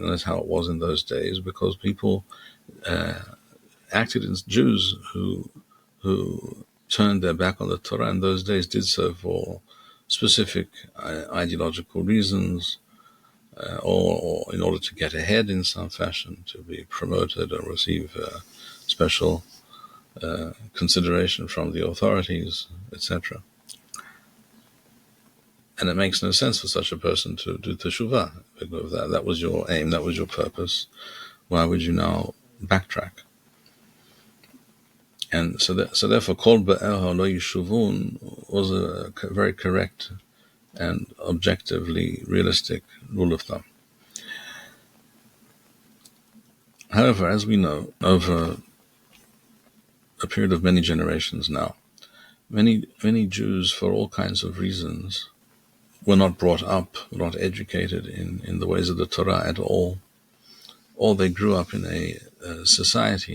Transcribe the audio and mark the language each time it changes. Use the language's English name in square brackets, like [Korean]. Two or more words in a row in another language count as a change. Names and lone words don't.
[English] And that's how it was in those days, because people acted as Jews who turned their back on the Torah in those days did so for specific ideological reasons, or in order to get ahead in some fashion, to be promoted or receive special consideration from the authorities, etc. And it makes no sense for such a person to do Teshuvah. Because that was your aim, that was your purpose. Why would you now backtrack? And so therefore, [Hebrew] כל באיה לא ישובון [English] was a very correct and objectively realistic rule of thumb. However, as we know, over a period of many generations now, many Jews, for all kinds of reasons, were not brought up, were not educated in the ways of the Torah at all, or they grew up in a society.